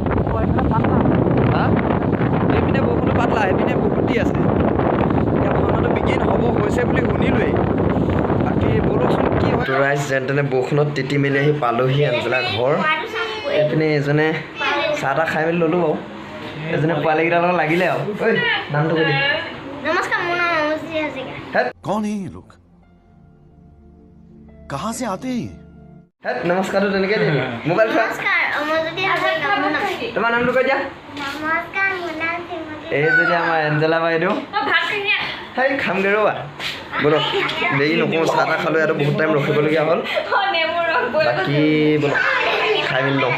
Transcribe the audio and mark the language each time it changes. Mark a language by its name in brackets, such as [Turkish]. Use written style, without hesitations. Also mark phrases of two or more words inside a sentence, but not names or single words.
[Assamese] হা, এইপিনে বৰষুণটো পাতলা, সেইপিনে বহুত দি আছে। এতিয়া ভাওনাটো বিগিন হ'ব হৈছে বুলি শুনিলোৱেই। বাকী ব'লকচোন কি হয়। তো ৰাইজ যেন তেনে বৰষুণত তিতি মেলি আহি পালোহি এঞ্জেলা ঘৰ। এইপিনে এজনে চাহ তাহ খাই মেলি ল'লোঁ বাৰু। এজনে পোৱালীকেইটাৰ লগত লাগিলে আৰু। ঐ নামটো কৈ দিয়া। [Hindi] नमस्कार, मेरा नाम अनुश्री हसीका। कौन है ये लोग? कहाँ से आते हैं? [Assamese] নমস্কাৰটো তেনেকৈ দিবি। মোবাইল চোৱা। नमस्कार, अनुश्री हसीका মোৰ নাম। তোমাৰ নামটো কৈ দিয়া। নমস্কাৰ, মোৰ নাম শ্ৰীমতী। এই যদি আমাৰ এঞ্জেলা বাইদেউ। সেই খামগৈ ৰ'বা, ব'লক। দেৰি নকৰোঁ, চাহ তাহ খালোঁ। ইয়াতো বহুত টাইম ৰখিবলগীয়া হ'ল। বাকী ব'লক খাই মেলি লওঁ।